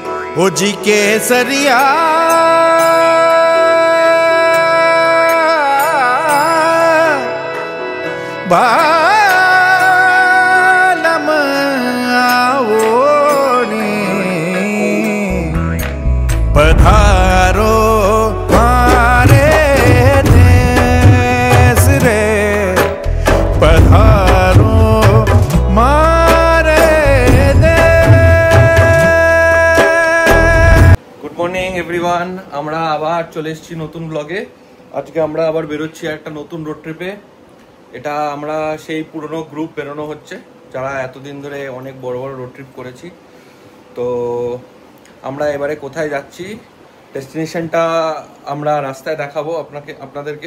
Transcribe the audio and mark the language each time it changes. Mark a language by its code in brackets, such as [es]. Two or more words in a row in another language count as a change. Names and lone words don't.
[raj] ओ जी केसरिया बालम आवोने पधारो मारे देश रे पधारो मारे [en] Good morning everyone [bn] আমরা আবার চলে এসেছি নতুন ব্লগে। আজকে আমরা আবার বেরোচ্ছি একটা নতুন [en] road trip. [bn] এটা আমরা সেই পুরনো গ্রুপ বেরোনো হচ্ছে যারা এতদিন ধরে অনেক বড় বড় [en] road trip [bn] করেছি। তো আমরা এবারে কোথায় যাচ্ছি, ডেস্টিনেশনটা আমরা রাস্তায় দেখাবো আপনাদেরকে।